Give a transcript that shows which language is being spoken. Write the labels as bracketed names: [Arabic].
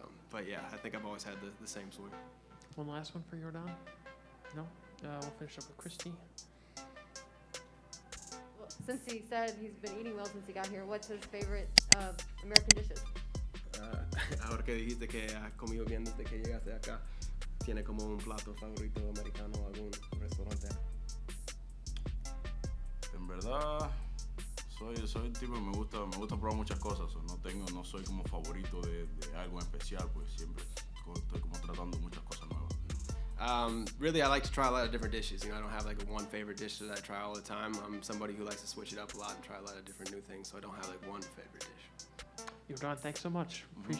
[English] But yeah, I think I've always had the same swing. One last one for Yordan? No? We'll finish up with Christy. Well, since he said he's been eating well since he got here, what's his favorite American dishes? [Spanish] Ahora que dijiste que has comido bien desde que llegaste acá, ¿tiene como un plato favorito americano o algún restaurante? En verdad, soy el tipo que me gusta probar muchas cosas. No soy como favorito de algo en especial, pues siempre estoy como tratando muchas cosas nuevas. [English] Really, I like to try a lot of different dishes. You know, I don't have like one favorite dish that I try all the time. I'm somebody who likes to switch it up a lot and try a lot of different new things, so I don't have like one favorite dish. Yordan, thanks so much. Appreciate